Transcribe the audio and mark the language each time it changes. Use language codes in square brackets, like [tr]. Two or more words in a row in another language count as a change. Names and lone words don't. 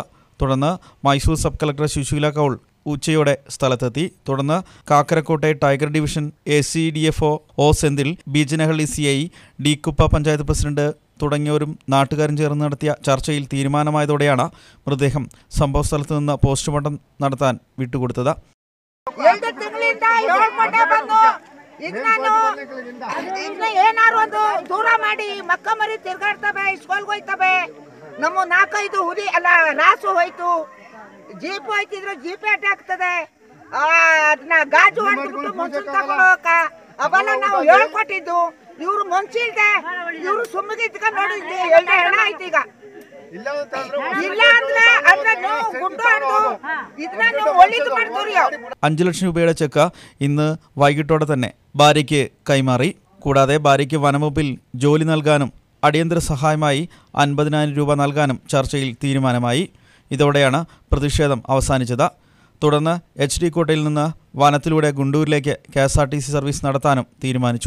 [ml] തുടർന്ന് മൈസൂർ സബ് കളക്ടർ സുശീല കൗൾ ഉച്ചയോടെ സ്ഥലത്തെത്തി. തുടർന്ന് കാക്കരക്കോട്ടെ ടൈഗർ ഡിവിഷൻ ACDFO സെന്തിൽ, ബീജനഹള്ളി CI, ഡീക്കുപ്പ പഞ്ചായത്ത് പ്രസിഡന്റ് തുടങ്ങിയവരും നാട്ടുകാരും ചേർന്ന് നടത്തിയ ചർച്ചയിൽ തീരുമാനമായതോടെയാണ് മൃതദേഹം സംഭവസ്ഥലത്ത് നിന്ന് പോസ്റ്റ്മോർട്ടം നടത്താൻ വിട്ടുകൊടുത്തത്. [kn] ನಮ್ಮ 4-5 ಹುಲಿ ಅಲ್ಲ ರಾಸು ಹೋಯ್ತು, ಜೀಪ್ ಹೋಯ್ತಿದ್ರು, ಜೀಪ್ ಆಗ್ತದೆ, ಅದನ್ನ ಗಾಜು ಹೊಡೆದ್ಬಿಟ್ಟು ಮನ್ಸು ತಗೊಂಡು ಹೋಗಕ ಅವೆಲ್ಲ ನಾವು ಹೇಳ್ಕೊಟ್ಟಿದ್ದು. ಇವ್ರು ಮನ್ಸಿಲ್ದೆ ಇವ್ರು ಸುಮ್ಮಿಗೆ ಇದ್ಕೊಂಡು ನೋಡಿದ್ವಿ. 2 ಹೆಣ ಆಯ್ತು. ಈಗ ಇಲ್ಲ ಅಂದ್ರೆ ಅದನ್ನು ಗುಂಡು ಹೊಡೆದು ಇದನ್ನ ಒಳ್ಳೆದು ಮಾಡ್ತೀವಿ. [ml] 5 ലക്ഷം രൂപയുടെ ചെക്ക് ഇന്ന് വൈകിട്ടോടെ തന്നെ ഭാര്യയ്ക്ക് കൈമാറി. കൂടാതെ ഭാര്യയ്ക്ക് വനംവകുപ്പിൽ ജോലി നൽകാനും അടിയന്തര സഹായമായി 50,000 രൂപ നൽകാനും ചർച്ചയിൽ തീരുമാനമായി. ഇതോടെയാണ് പ്രതിഷേധം അവസാനിച്ചത്. തുടർന്ന് HD കോട്ടയിൽ നിന്ന് വനത്തിലൂടെ ഗുണ്ടൂരിലേക്ക് KSRTC സർവീസ് നടത്താനും തീരുമാനിച്ചു.